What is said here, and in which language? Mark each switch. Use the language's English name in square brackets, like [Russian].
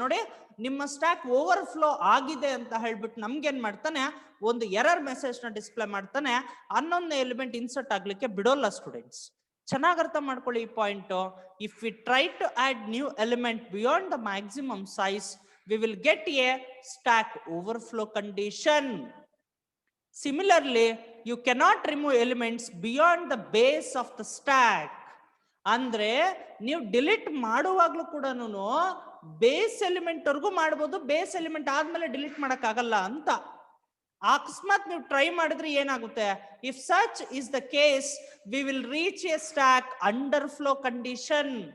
[Kannada] ನೋಡಿ, ನಿಮ್ಮ stack overflow ಆಗಿದೆ ಅಂತ ಹೇಳ್ಬಿಟ್ಟು ನಮ್ಗೇನ್ ಮಾಡ್ತಾನೆ, ಒಂದು ಎರರ್ ಮೆಸೇಜ್ ನ ಡಿಸ್ಪ್ಲೇ ಮಾಡ್ತಾನೆ. 11ನೇ ಎಲಿಮೆಂಟ್ ಇನ್ಸರ್ಟ್ ಆಗ್ಲಿಕ್ಕೆ ಬಿಡೋಲ್ಲ ಸ್ಟೂಡೆಂಟ್ಸ್. ಚೆನ್ನಾಗಿ ಅರ್ಥ ಮಾಡ್ಕೊಳ್ಳಿ ಈ point. [English] If we try to add new element beyond the maximum size, we will get a stack overflow condition. Similarly, you cannot remove elements beyond the base of the stack. [Kannada] ಅಂದ್ರೆ ನೀವು delete ಮಾಡುವಾಗ್ಲೂ ಕೂಡ base element ವರ್ಗೂ ಮಾಡಬಹುದು, base element ಆದ್ಮೇಲೆ delete ಮಾಡಕ್ ಆಗಲ್ಲ ಅಂತ. ಅಕಸ್ಮಾತ್ ನೀವು ಟ್ರೈ ಮಾಡಿದ್ರೆ ಏನಾಗುತ್ತೆ, [English] If such is the case we will reach a stack underflow condition.